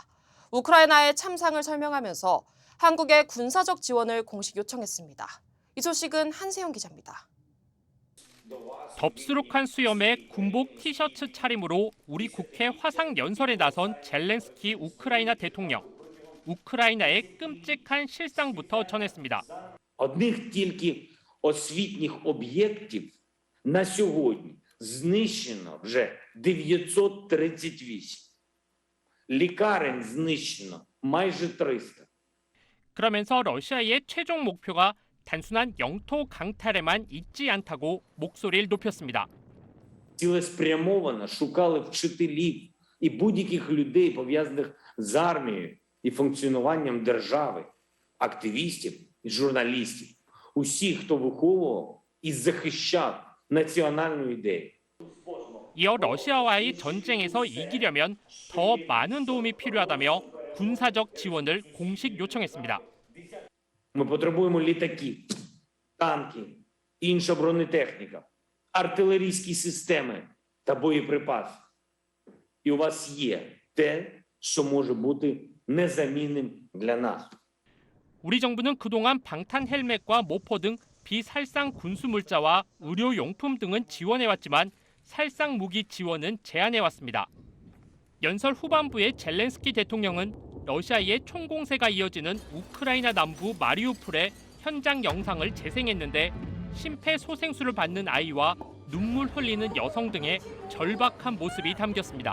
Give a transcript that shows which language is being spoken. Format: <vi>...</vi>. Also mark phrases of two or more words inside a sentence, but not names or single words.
<ko>우크라이나의 참상을 설명하면서 한국의 군사적 지원을 공식 요청했습니다. 이 소식은 한세영 기자입니다. 덥수룩한 수염에 군복 티셔츠 차림으로 우리 국회 화상 연설에 나선 젤렌스키 우크라이나 대통령. 우크라이나의 끔찍한 실상부터 전했습니다.</ko> <uk>Одних тільки освітніх об'єктів на сьогодні знищено вже 938. Лікарень знищено майже 300.</uk> <ko>그러면서 러시아의 최종 목표가 단순한 영토 강탈에만 있지 않다고 목소리를 높였습니다.</ko> <uk>Цілеспрямовано шукали вчителів і будь-яких людей, пов'язаних з армією і функціонуванням держави, активістів і журналістів, усіх, хто виховував і захищав національну ідею.</uk> <ko>이어 러시아와의 전쟁에서 이기려면 더 많은 도움이 필요하다며 군사적 지원을 공식 요청했습니다.</ko> <uk>Ми потребуємо літаків, танків, інша бронетехніка, артилерійські системи та боєприпаси. І у вас є те, що може бути незамінним для нас.</uk> <ko>우리 정부는 그동안 방탄 헬멧과 모포 등 비살상 군수 물자와 의료 용품 등은 지원해왔지만 살상 무기 지원은 제한해왔습니다. 연설 후반부에 젤렌스키 대통령은 러시아의 총공세가 이어지는 우크라이나 남부 마리우폴의 현장 영상을 재생했는데 심폐소생술을 받는 아이와 눈물 흘리는 여성 등의 절박한 모습이 담겼습니다.</ko>